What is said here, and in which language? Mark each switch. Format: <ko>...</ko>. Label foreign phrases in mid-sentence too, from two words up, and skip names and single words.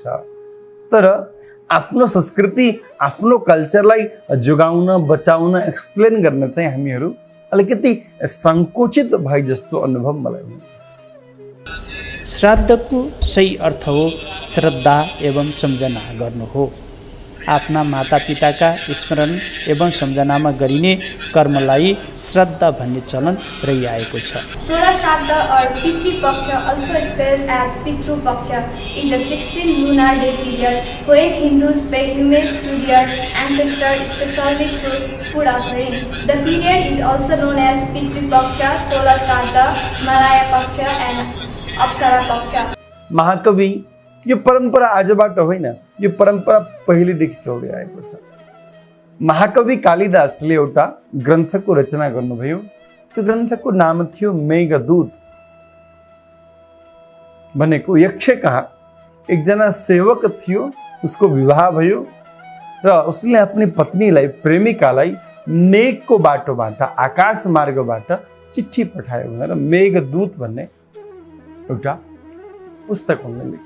<ne>तर आफ्नो संस्कृति, आफ्नो कल्चरलाई जोगाउन, बचाउन, एक्सप्लेन गर्न चाहिँ हामीहरू अलिकति संकोचित भए जस्तो अनुभव मलाई हुन्छ। श्राद्धको सही अर्थ हो श्रद्धा एवं सम्झना गर्नु हो। आफ्ना मातापिताका स्मरण एवं सम्झनामा गरिने कर्मलाई श्रद्धा भन्ने चलन रहिआएको छ।</ne> <en>Sora Shraddha or Pitru Paksha, also spelled as Pitru Paksha, is a 16 lunar day period when Hindus pay homage to their ancestors, especially through food offering. The period is also known as Pitru Paksha, Sora Shraddha, Malaya Paksha and Apsara Paksha.</en> <ne>महाकवि, यो परम्परा आजबाट होइन, यो परम्परा पहिलेदेखि चल्दै आएको छ। महाकवि कालिदासले एउटा ग्रन्थको रचना गर्नुभयो। त्यो ग्रन्थको नाम थियो मेघदूत। भनेको यक्ष कहाँ एकजना सेवक थियो, उसको विवाह भयो र उसले आफ्नी पत्नीलाई, प्रेमिकालाई मेघको बाटोबाट, आकाश मार्गबाट चिठी पठायो भनेर मेघदूत भन्ने एउटा पुस्तक उनले लेखे।</ne>